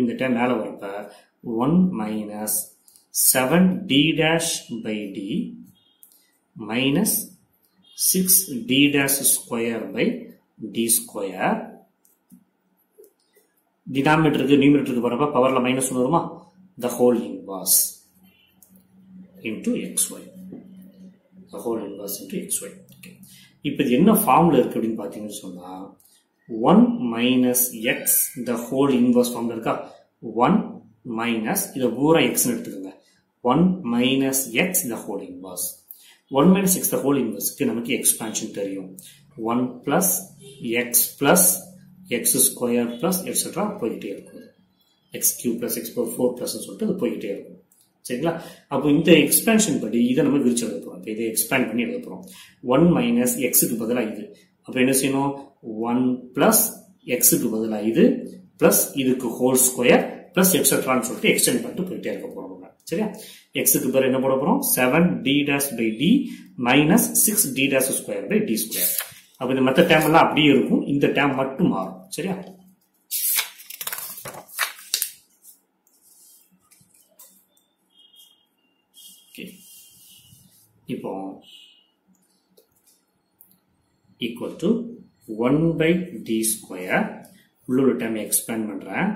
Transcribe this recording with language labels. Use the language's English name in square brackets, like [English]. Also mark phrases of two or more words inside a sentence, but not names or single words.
[Tamil] இந்த டேர்ம் மேல வரப்ப [English] 1 minus 7d dash by d minus 6d dash square by d square. denominatorக்கு numeratorக்கு [Tamil] வரப்ப [English] powerல minus [Tamil] 1 வருமா? [English] the whole inverse into xy. the whole inverse into xy. [Tamil] Okay. இப்போ இது என்ன ஃபார்ம்ல இருக்கு அப்படின்னு பாத்தீங்கன்னு சொன்னா [English] 1 minus x the whole inverse [Tamil] ஃபார்ம்ல இருக்கா? 1 minus இத பூரா x ன்னு எடுத்துக்கோங்க. [English] 1 minus x the whole inverse. 1 minus x the whole inverse க்கு [Tamil] நமக்கு எக்ஸ்பான்ஷன் தெரியும். [English] 1 plus x plus x square plus etc. [Tamil] போயிட்டே இருக்கும். [English] x cube plus x power 4 plus [Tamil] சொல்லிட்டு அது போயிட்டே இருக்கும். சரிங்களா? அப்போ இந்த எக்ஸ்பான்ஷன் படி இதை நம்ம விரிச்சு எழுத போறோம். இதை எக்ஸ்பேண்ட் பண்ணி எழுத போறோம். [English] 1 minus x [Tamil] க்கு பதிலா இது. அப்ப என்ன செய்யணும்? [English] 1 plus x [Tamil] க்கு பதிலா இது plus இதுக்கு [English] whole square plus etc. [Tamil] சொல்லிட்டு எக்ஸ்டெண்ட் பண்ணிட்டு போயிட்டே இருக்க போறோம். சரியா? x க்கு பதிலா என்ன போட போறோம்? [English] 7d dash by d minus 6d dash square by d square. [Tamil] அப்ப இந்த மற்ற டேர்ம் எல்லாம் அப்படியே இருக்கும், இந்த டேர்ம் மட்டும் மாறும். சரியா? இப்போ [English] equal to 1/d square [Tamil] உள்ள ஒரு [English] term expand [Tamil] பண்றேன்.